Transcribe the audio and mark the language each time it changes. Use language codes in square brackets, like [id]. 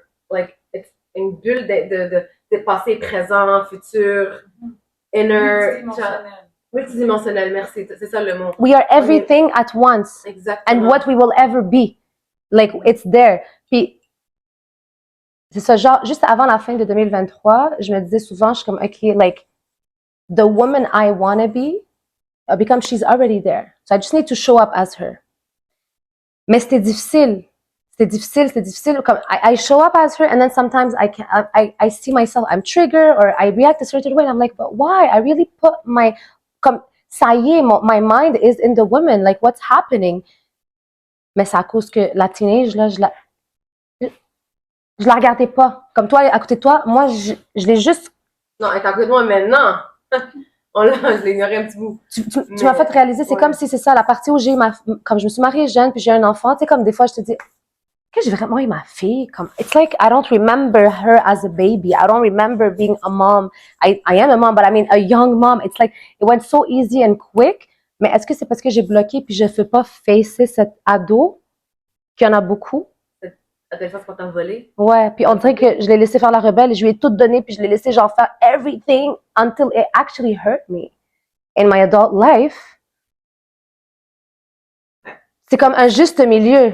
[en] Like, it's [fr] une bulle de passé, présent, futur, inner. Multidimensionnel, merci, c'est ça le mot. [en] We are everything at once. [fr] Exactement. [en] And what we will ever be. Like, it's there. [fr] Puis, c'est ça, genre, juste avant la fin de 2023, je me disais souvent, je suis comme, okay, [en] like, the woman I want to be, because she's already there. So I just need to show up as her. [fr] Mais c'était difficile. [en] Comme, I show up as her, and then sometimes I see myself, I'm triggered, or I react a certain way, and I'm like, but why? I really put [fr] comme, ça y est, [en] my mind is in the woman, like, what's happening? [fr] Mais c'est à cause que la teenage, là, je la regardais pas. Comme toi, à côté de toi, moi, je l'ai juste... Non, elle est à côté de moi maintenant. Je l'ai ignoré un petit bout. Tu m'as fait réaliser, c'est comme si c'est ça, la partie où comme je me suis mariée jeune, puis j'ai un enfant, tu sais, comme des fois, je te dis, que j'ai vraiment eu ma fille, comme, [en] it's like, I don't remember her as a baby. I don't remember being a mom. I am a mom, but I mean, a young mom. It's like, it went so easy and quick. [fr] Mais est-ce que c'est parce que j'ai bloqué puis je ne fais pas facer cet ado, qu'il y en a beaucoup? Adolescence qu'on t'a volé? Ouais, puis on dirait que je l'ai laissé faire la rebelle et je lui ai tout donné puis je l'ai laissé genre faire [en] everything until it actually hurt me. In my adult life, [fr] c'est comme un juste milieu.